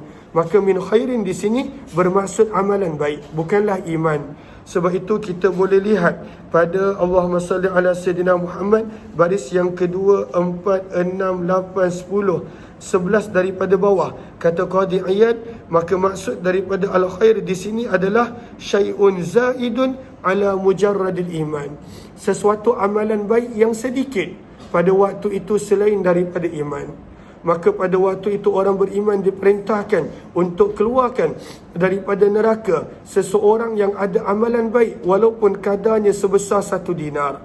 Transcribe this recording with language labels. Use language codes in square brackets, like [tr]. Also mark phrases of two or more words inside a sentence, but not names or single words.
[ms] Maka [ar] من خير [ms] di sini bermaksud amalan baik, bukanlah iman. Sebab itu kita boleh lihat pada [ar] اللهم صل على سيدنا محمد, [ms] baris yang kedua, 4, 6, 8, 10, 11 daripada bawah. Kata Qadi Iyad, maka maksud daripada al-khair di sini adalah [ar] شيء زائد على مجرد الإيمان, [ms] sesuatu amalan baik yang sedikit pada waktu itu selain daripada iman. Maka pada waktu itu orang beriman diperintahkan untuk keluarkan daripada neraka seseorang yang ada amalan baik walaupun kadarnya sebesar 1 dinar.